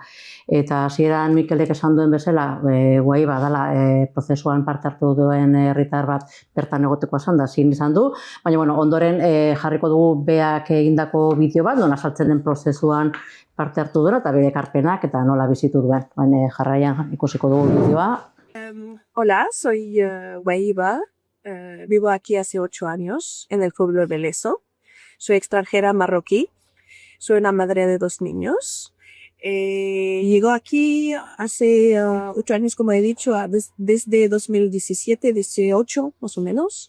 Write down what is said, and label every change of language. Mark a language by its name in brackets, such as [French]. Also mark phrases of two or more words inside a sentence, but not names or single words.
[Basque] Eta hasieran Mikelek esan duen bezala, guai badala prozesuan parte hartu duen herritar bat bertan egoteko esan da, zin izan du, baina ondoren jarriko dugu beak egindako bideo bat, non azaltzen den prozesuan parte hartu duela eta bere ekarpenak eta nola bizitu duen. Baina jarraian ikusiko dugu bideoa. [Spanish] Hola, soy Guaiba. Vivo aquí hace 8 años en el pueblo de Leso. Soy extranjera marroquí. Soy una madre de 2 niños. Llegó aquí hace 8 años, como he dicho, desde 2017, 18 más o menos.